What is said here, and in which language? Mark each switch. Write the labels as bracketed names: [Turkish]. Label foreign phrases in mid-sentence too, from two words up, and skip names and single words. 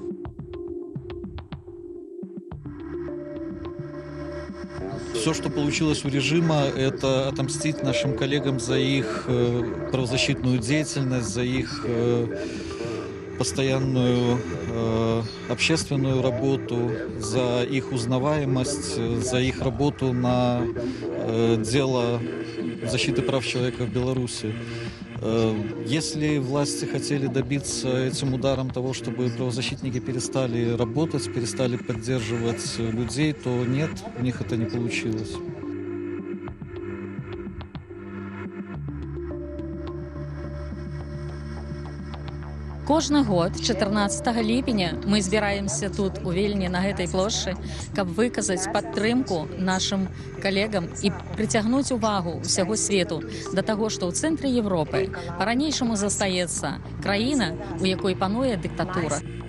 [Russian] Все, что получилось у режима, это отомстить нашим коллегам за их правозащитную деятельность, за их постоянную общественную работу, за их узнаваемость, за их работу на дело защиты прав человека в Беларуси. Если власти хотели добиться этим ударом того, чтобы правозащитники перестали работать, перестали поддерживать людей, то нет, у них это не получилось. [Belarusian] Кожны год 14 ліпеня мы збіраемся тут у Вільні на гэтай плошчы, каб выказаць падтрымку нашым калегам і прыцягнуць увагу ўсяго свету да таго, што ў цэнтры Европы па-ранейшаму застаецца краіна, у якой пануе дыктатура.